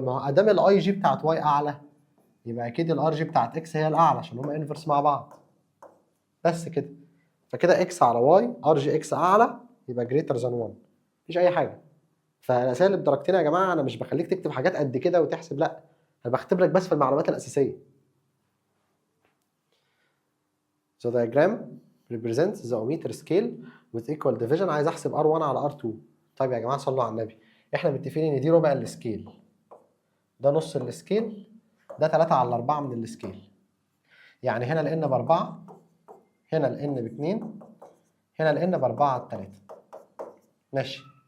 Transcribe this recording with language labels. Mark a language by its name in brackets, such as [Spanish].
[Arabic] ما هو ادام الاي جي بتاعت واي اعلى يبقى اكيد الار جي بتاعت اكس هي الاعلى عشان هما انفرس مع بعض. بس كده. فكده اكس على واي، ار جي اكس اعلى يبقى جريتر ذان 1. مفيش اي حاجه. فالاسئله اللي بدرجتين يا جماعه انا مش بخليك تكتب حاجات قد كده وتحسب، لا، انا بختبر لك بس في المعلومات الاساسيه. [English] So diagram represents the ohmmeter scale with equal division. [Arabic] عايز احسب R1 على R2. طيب يا جماعه صلوا على النبي، احنا متفقين ان دي ربع السكيل، ده نص السكيل، ده 3 على 4 من السكيل. يعني هنا الان ب4، هنا الان ب2، هنا الان ب4 على 3. ماشي.